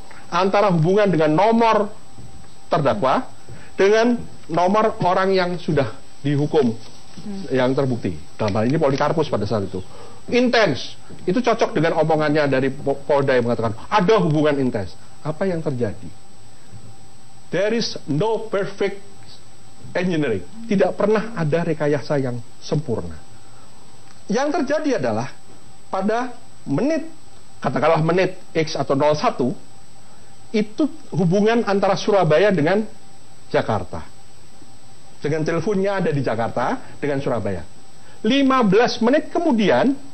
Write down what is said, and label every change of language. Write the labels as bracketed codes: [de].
[id] Antara hubungan dengan nomor terdakwa dengan nomor orang yang sudah dihukum yang terbukti. Dalam hal ini Polikarpus pada saat itu. Intens. Itu cocok dengan omongannya dari Polda yang mengatakan ada hubungan intens. Apa yang terjadi? [en] There is no perfect engineering. [id] Tidak pernah ada rekayasa yang sempurna. Yang terjadi adalah pada katakanlah menit X atau 01, itu hubungan antara Surabaya dengan Jakarta. Dengan teleponnya ada di Jakarta dengan Surabaya. 15 menit kemudian